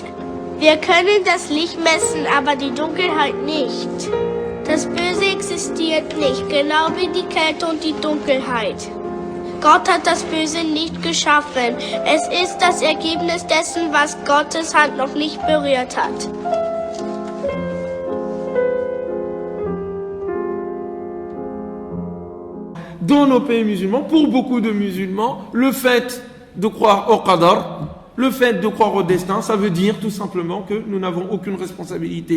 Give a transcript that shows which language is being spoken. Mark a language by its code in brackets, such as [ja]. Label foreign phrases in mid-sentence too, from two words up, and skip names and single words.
[de] Wir können das Licht messen, aber die Dunkelheit nicht. Das Böse existiert nicht, genau wie die Kälte und die Dunkelheit. Gott hat das Böse nicht geschaffen. Es ist das Ergebnis dessen, was Gottes Hand noch nicht berührt hat. [fr] Dans nos pays musulmans, pour beaucoup de musulmans, le fait de croire au qadar, le fait de croire au destin, ça veut dire tout simplement que nous n'avons aucune responsabilité.